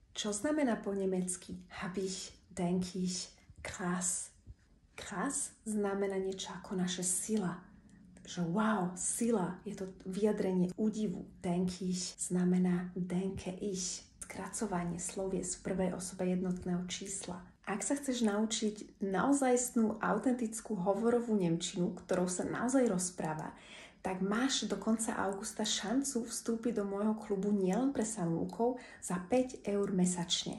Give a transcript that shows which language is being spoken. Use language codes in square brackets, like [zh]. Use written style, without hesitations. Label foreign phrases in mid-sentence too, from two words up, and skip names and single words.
[sk] Čo znamená po nemecky [de] habe ich, denke ich, [sk] krass? Krass znamená niečo ako naša sila. Že wow, sila, je to vyjadrenie údivu. [de] Denke ich [sk] znamená [de] denke ich. [sk] Skracovanie slovies v prvej osobe jednotného čísla. Ak sa chceš naučiť naozajstnú, autentickú hovorovú nemčinu, ktorou sa naozaj rozpráva, tak máš do konca augusta šancu vstúpiť do môjho klubu nielen pre samúkov za 5 eur mesačne.